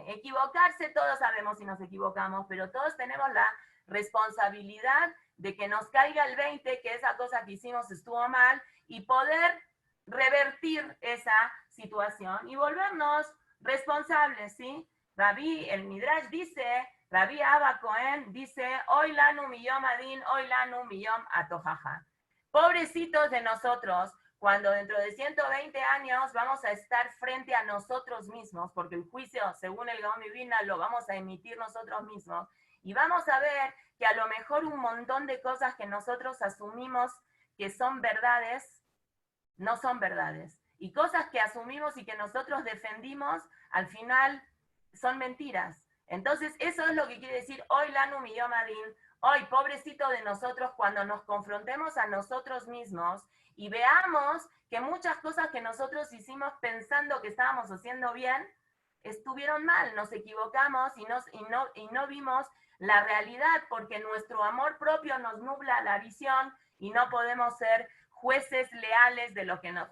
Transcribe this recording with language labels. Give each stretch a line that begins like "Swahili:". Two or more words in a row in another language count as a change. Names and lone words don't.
Spanish: Equivocarse, todos sabemos si nos equivocamos, pero todos tenemos la responsabilidad de que nos caiga el 20, que esa cosa que hicimos estuvo mal, y poder revertir esa situación y volvernos responsables, ¿sí? Rabí, el Midrash dice, Rabí Abba Cohen dice,
Hebrew: אוי לנו מיום הדין, אוי לנו מיום התוכחה.
Spanish: Pobrecitos de nosotros, cuando dentro de 120 años vamos a estar frente a nosotros mismos, porque el juicio, según el Gaón Divina, lo vamos a emitir nosotros mismos, y vamos a ver que a lo mejor un montón de cosas que nosotros asumimos que son verdades, no son verdades. Y cosas que asumimos y que nosotros defendimos, al final son mentiras. Entonces, eso es lo que quiere decir
Hebrew: אוי לנו מיום הדין,
Spanish: hoy, pobrecito de nosotros, cuando nos confrontemos a nosotros mismos y veamos que muchas cosas que nosotros hicimos pensando que estábamos haciendo bien, estuvieron mal, nos equivocamos y no vimos la realidad, porque nuestro amor propio nos nubla la visión y no podemos ser jueces leales de lo que nos...